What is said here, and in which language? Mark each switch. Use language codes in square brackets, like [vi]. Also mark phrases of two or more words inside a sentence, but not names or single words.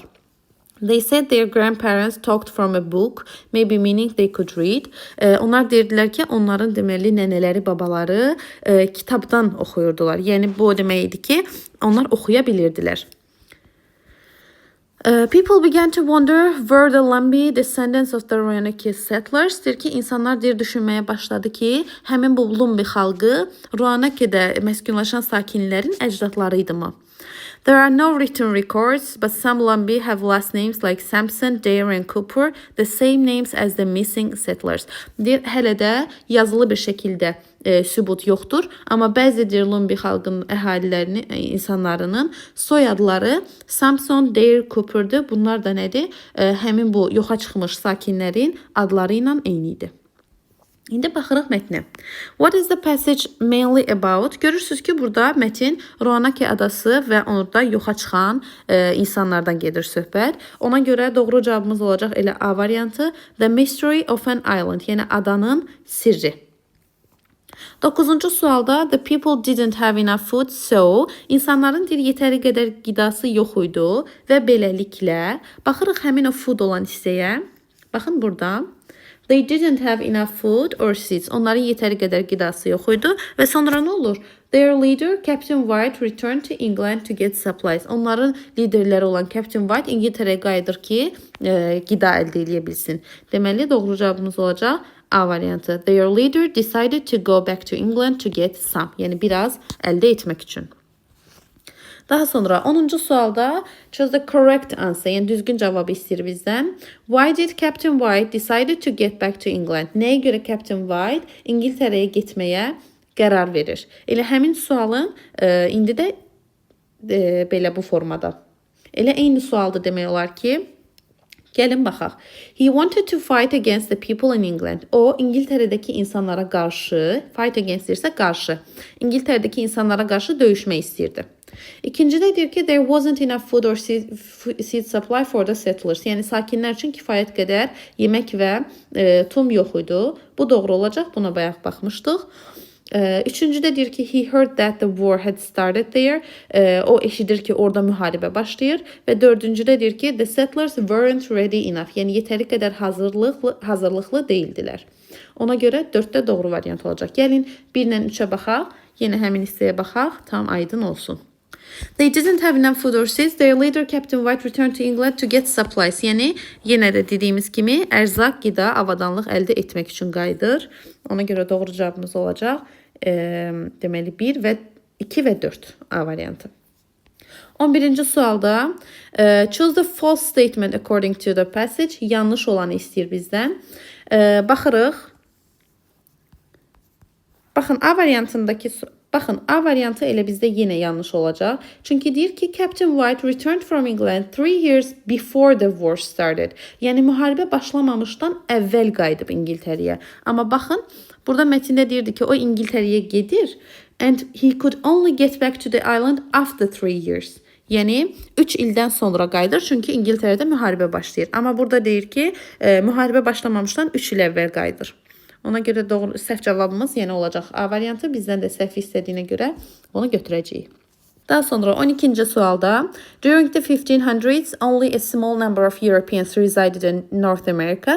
[en] They said their grandparents talked from a book, maybe meaning they could read. [az] Onlar deyirdilər ki, onların deməli nənələri, babaları kitabdan oxuyurdular. Yəni bu o deməkdir ki, onlar oxuya bilirdilər. [en] People began to wonder were the Lumbee descendants of the Roanoke settlers. [az] Deyir ki, insanlar deyir düşünməyə başladı ki, həmin bu Lumbee xalqı Roanoke-də məskunlaşan sakinlərin əcdadları idi mı? [en] There are no written records, but some Lumbee have last names like Sampson, Dare and Cooper, the same names as the missing settlers. [az] Deyir, hələ də yazılı bir şəkildə sübut yoxdur, amma bəzi deyir Lumbee xalqının əhalilərinin, insanlarının soyadları Sampson, Dare, Cooper'dır. Bunlar da nədir? Həmin bu yoxa çıxmış sakinlərin adları ilə eyni idi. İndi baxırıq mətnə. [en] What is the passage mainly about? [az] Görürsünüz ki, burada mətin Roanoke adası və orada yoxa çıxan insanlardan gedir söhbət. Ona görə doğru cavabımız olacaq elə A variantı. [en] The mystery of an island, [az] yəni adanın sirri. 9-cu sualda [en] the people didn't have enough food, so [az] insanların yetəri qədər qidası yox idi və beləliklə baxırıq həmin o food olan hissəyə. Baxın burada. [en] They didn't have enough food or seeds. [az] Onların yetəri qədər qidası yox idi və sonra nə olur? [en] Their leader, Captain White, returned to England to get supplies. [az] Onların liderləri olan Captain White İngiltərəyə qayıdır ki, qida əldə edə bilsin. Deməli, doğru cavabımız olacaq A variantı. [en] Their leader decided to go back to England to get some. [az] Yəni, biraz əldə etmək üçün. Daha sonra 10-cu sualda [en] choose the correct answer, [az] yəni düzgün cavabı istəyir bizdən. [en] Why did Captain White decided to get back to England? [az] Nəyə görə Captain White İngiltərəyə getməyə qərar verir? Elə həmin sualın indi də belə bu formada. Elə eyni sualdır demək olar ki, Gəlin baxaq. [en] He wanted to fight against the people in England. [az] O, İngiltərədəki insanlara qarşı, [en] fight against [az] deyirsə qarşı, İngiltərədəki insanlara qarşı döyüşmək istəyirdi. İkincidə deyir ki, [en] there wasn't enough food or seed supply for the settlers. [az] Yəni sakinlər üçün kifayət qədər yemək və tum yox idi. Bu doğru olacaq. Buna bayaq baxmışdıq. Üçüncüdə deyir ki, [en] he heard that the war had started there. [az] O eşidir ki, orada müharibə başlayır. Və dördüncüdə deyir ki, [en] the settlers weren't ready enough. [az] Yəni yetəri qədər hazırlıqlı deyildilər. Ona görə 4-də doğru variant olacaq. Gəlin 1-lə 3-ə baxaq. Yenə həmin hissəyə baxaq. Tam aydın olsun. They didn't have enough food or seeds. Their leader, Captain White, returned to England to get supplies. Yəni, yenə də dediyimiz kimi, ərzaq, qida, avadanlıq əldə etmək üçün qayıdır. Ona görə doğru cavabımız olacaq. Deməli, 1 və 2 və 4 A variantı. 11-ci sualda, [en] choose the false statement according to the passage. [az] Yanlış olanı istəyir bizdən. Baxırıq. Baxın, A variantındakı Baxın, A variantı elə bizdə yenə yanlış olacaq. Çünki deyir ki, [en] Captain White returned from England 3 years before the war started. [az] Yəni, müharibə başlamamışdan əvvəl qayıdıb İngiltəriyə. Amma baxın, burada mətndə deyirdi ki, o İngiltəriyə gedir [en] and he could only get back to the island after 3 years. [az] Yəni, 3 ildən sonra qayıdır, çünki İngiltərədə müharibə başlayır. Amma burada deyir ki, müharibə başlamamışdan 3 il əvvəl qayıdır. Ona görə doğru, səhv cavabımız yenə olacaq A variantı. Bizdən də səhv istədiyinə görə onu götürəcəyik. Daha sonra 12-ci sualda, [en] during the 1500s, only a small number of Europeans resided in North America.